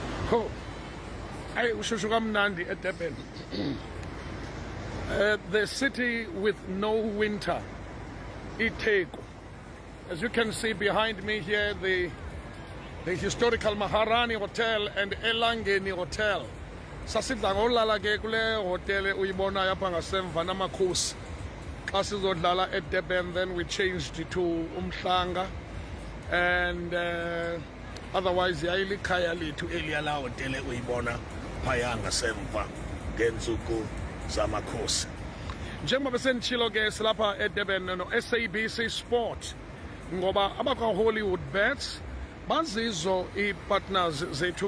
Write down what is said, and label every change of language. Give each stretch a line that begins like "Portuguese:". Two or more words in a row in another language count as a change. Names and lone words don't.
Xhosa: Oh, hey, ushushu kamnandi eDurban.
English: The city with no winter, iTheku. As you can see behind me here, the historical Maharani Hotel and Elangeni Hotel.
Xhosa: Sasidla ngolala ke kule hotel uyibona yapha ngasemva namakhosi. Xa sizodlala eDurban,
English: then we changed to Umhlanga, and otherwise
Xhosa: yayilikhaya lethu eliya la hotel uyibona phaya ngasemva ngenzuku zamakhosi. Njengoba besenditshilo ke silapha eDurban no SABC Sport, ngoba abakwa Hollywood Bets bazizo i-partners zethu